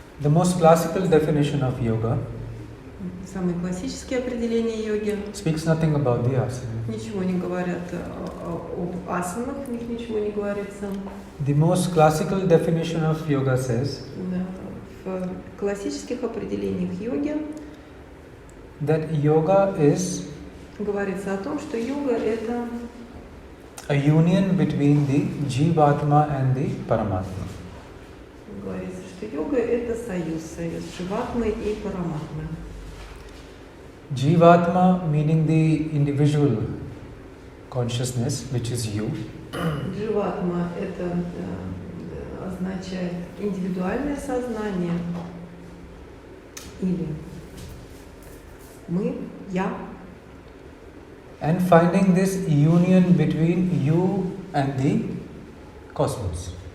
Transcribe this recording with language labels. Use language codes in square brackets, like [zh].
[en] The most classical definition of yoga [ru] Самые классические определения йоги [en] speaks nothing about the asana. [ru] ничего не говорят об асанах, в них ничего не говорится. [en] The most classical definition of yoga says [ru] В классических определениях йоги [en] that yoga is [ru] говорится о том, что йога — это [en] a union between the Jivatma and the Paramatma. [ru] говорится, что йога — это союз Дживатмы и Параматмы. [en] Jivatma meaning the individual consciousness, which is you. [ru] Дживатма — это означает индивидуальное сознание или мы, я. [en] And finding this union between you and the cosmos.